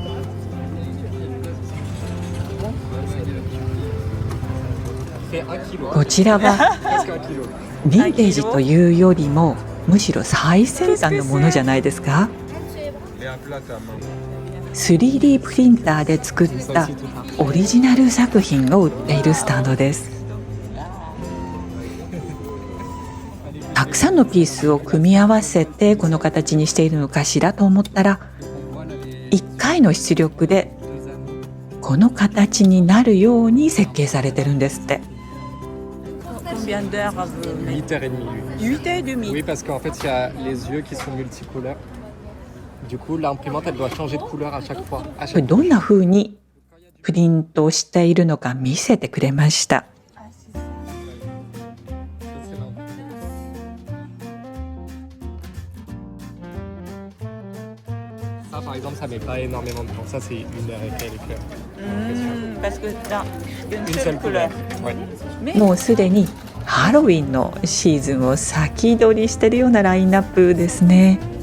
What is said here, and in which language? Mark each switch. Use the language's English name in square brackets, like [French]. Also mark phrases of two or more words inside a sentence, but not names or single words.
[Japanese] こちらはヴィンテージというよりもむしろ最先端のものじゃないですか。3D プリンターで作ったオリジナル作品を売っているスタンドです。たくさんのピースを組み合わせてこの形にしているのかしらと思ったら、1回の出力でこの形になるように設計されてるんですって。 [French] Combien d'heures vous mettez? 8h30. 8h30. Oui, parce qu'en fait, il y a les yeux qui sont multicouleurs. Du coup, l'imprimante, elle doit changer de couleur à chaque fois. [Japanese] これどんな風にプリントしているのか見せてくれました。 [French] Ça, par exemple, ça met pas énormément de temps. Ça, c'est 1h et quelques. Parce que dans une Une seule seule couleur. couleur. Ouais. [Japanese] もうすでにハロウィンのシーズンを先取りしているようなラインナップですね。